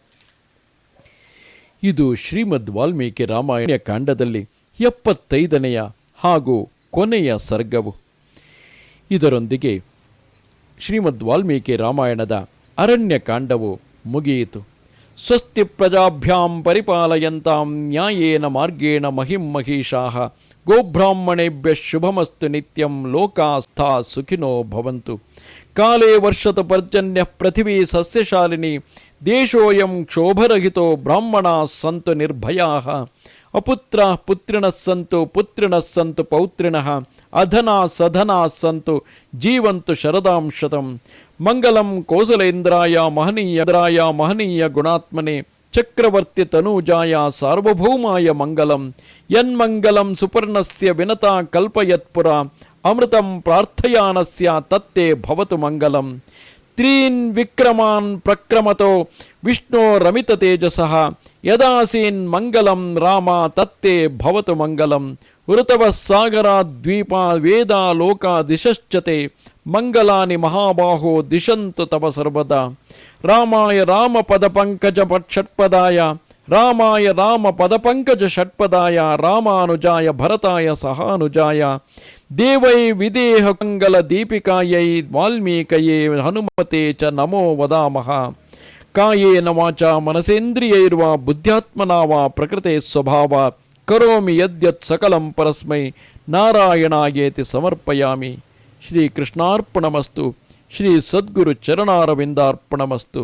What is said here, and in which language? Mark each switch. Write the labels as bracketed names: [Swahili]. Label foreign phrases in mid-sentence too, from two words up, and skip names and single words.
[Kannada] ಇದು ಶ್ರೀಮದ್ ವಾಲ್ಮೀಕಿ ರಾಮಾಯಣ ಕಾಂಡದಲ್ಲಿ 75ನೆಯ ಹಾಗೂ ಕೊನೆಯ ಸರ್ಗವು. ಇದರೊಂದಿಗೆ ಶ್ರೀಮದ್ ವಾಲ್ಮೀಕಿ ರಾಮಾಯಣದ ಅರಣ್ಯಕಾಂಡವು ಮುಗಿಯಿತು. [Sanskrit] ಸ್ವಸ್ತಿ ಪ್ರಜಾಭ್ಯಾಂ ಪರಿಪಾಲಯಂತಾಂ ನ್ಯಾಯೇನ ಮಾರ್ಗೇಣ ಮಹಿಂ ಮಹಿಷಾಃ ಗೋಬ್ರಾಹ್ಮಣೇಭ್ಯ ಶುಭಮಸ್ತು ನಿತ್ಯಂ ಲೋಕಾಸ್ಥಾ ಸುಖಿನೋ ಭವಂತು. ಕಾಲೇ ವರ್ಷತ ಪರ್ಜನ್ಯ ಪೃಥಿವೀ ಸಸ್ಯಶಾಲಿನಿ ದೇಶೋಯಂ ಕ್ಷೋಭರಹಿತೋ ಬ್ರಾಹ್ಮಣಾ ಸಂತು ನಿರ್ಭಯಾಃ ಅಪುತ್ರ ಪುತ್ರಿಣಃ ಸಂತು ಪುತ್ರಿಣಃ ಸಂತು ಪೌತ್ರಿಣಃ ಅಧನಾ ಸಧನಾ ಸಂತು ಜೀವಂತು ಶರದಾಂ ಶತಂ. ಮಂಗಲಂ ಕೋಸಲೇಂದ್ರಾಯ ಮಹನೀಯ ಗುಣಾತ್ಮನೆ ಚಕ್ರವರ್ತಿ ತನೂಜಾಯ ಸಾರ್ವಭೌಮಾಯ ಮಂಗಲಂ. ಯನ್ಮಂಗಲಂ ಸುಪರ್ಣಸ್ಯ ವಿನತಾ ಕಲ್ಪಯತ್ಪುರ ಅಮೃತಂ ಪ್ರಾರ್ಥಯಾನಸ್ಯ ತತ್ತೇ ಭವತು ಮಂಗಲಂ. ತ್ರೀನ್ ವಿಕ್ರಮಾನ್ ಪ್ರಕ್ರಮತೋ ವಿಷ್ಣೋ ರಮಿತ ತೇಜಸಃ ಯದಾಸೀನ್ ಮಂಗಲಂ ರಾಮ ತತ್ತೇ ಭವತು ಮಂಗಲಂ. ಋತವ ಸಾಗರಾದ್ವೀಪ ವೇದ ಲೋಕ ದಿಶಶ್ಚತೆ ಮಂಗಲಾನಿ ಮಹಾಬಾಹೋ ದಿಶಂತು ತವ ಸರ್ವದಾ. ರಾಮಾಯ ರಾಮ ಪದ ಪಂಕಜ ಷಟ್ಪದಾಯ ರಾಮಾಯ ರಾಮ ಪದ ಪಂಕಜ ಷಟ್ಪದಾಯ ರಾಮಾನುಜಾಯ ಭರತಾಯ ಸಹಾನುಜಾಯ ದೇವೈ ವಿದೇಹ ಮಂಗಲ ದೀಪಿಕಾಯೈ ವಾಲ್ಮೀಕಯೇ ಹನುಮತೆ ಚ ನಮೋ ವದಾಮಃ. ಕಾಯೇನ ವಾಚ ಮನಸೇಂದ್ರಿಯೈರ್ವಾ ಬುದ್ಧ್ಯಾತ್ಮನಾ ವಾ ಪ್ರಕೃತೆ ಸ್ವಭಾವ ಕರೋಮಿ ಯದ್ಯತ್ ಸಕಲಂ ಪರಸ್ಮೈ ನಾರಾಯಣಾಯೇತಿ ಸಮರ್ಪಯಾಮಿ. ಶ್ರೀ ಕೃಷ್ಣಾರ್ಪಣಮಸ್ತು. ಶ್ರೀ ಸದ್ಗುರು ಚರಣಾರವಿಂದಾರ್ಪಣಮಸ್ತು.